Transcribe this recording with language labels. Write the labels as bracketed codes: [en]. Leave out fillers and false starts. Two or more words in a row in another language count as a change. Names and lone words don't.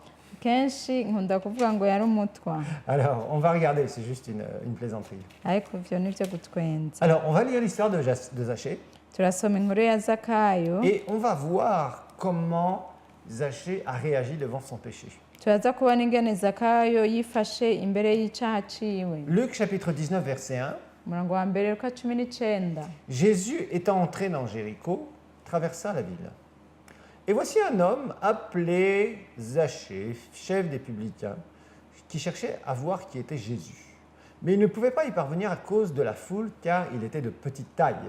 [rn] kenshi nkunda kuvuga ngo yari umutwa [fr] Alors, on va regarder, c'est juste une plaisanterie. [rn] ariko ivyo ni byo gutwenza. [fr] Alors, on va lire l'histoire de Zachée, [rn] turasoma inkuru ya Zakayo [fr] et on va voir comment Zachée a réagi devant son péché. [rn] turaza kubona ingene Zakayo yifashe imbere y'icaha ciwe. [fr] Luc chapitre 19, verset 1. [rn] umurongo wa mbere Luka 19. [fr] Jésus étant entré dans Jéricho, traversa la ville. Et voici un homme appelé Zachée, chef des publicains, qui cherchait à voir qui était Jésus. Mais il ne pouvait pas y parvenir à cause de la foule, car il était de petite taille.